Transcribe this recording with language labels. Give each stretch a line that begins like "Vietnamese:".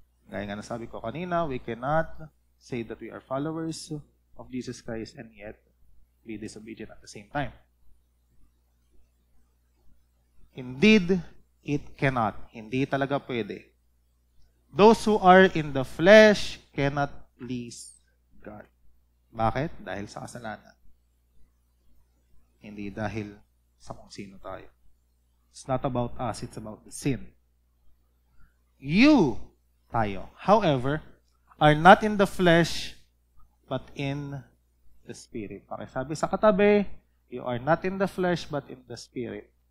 Filipino: Gaya nga nasabi ko kanina,
English: we cannot say that we are followers of Jesus Christ and yet be disobedient at the same time. Indeed, it cannot.
Filipino: Hindi talaga pwede.
English: Those who are in the flesh cannot please God.
Filipino: Bakit? Dahil sa kasalanan. Hindi dahil sa kung sino tayo.
English: It's not about us, it's about the sin. You, tayo, however, are not in the flesh, but in the Spirit.
Filipino: Pakisabi sa katabi,
English: you are not in the flesh, but in the Spirit.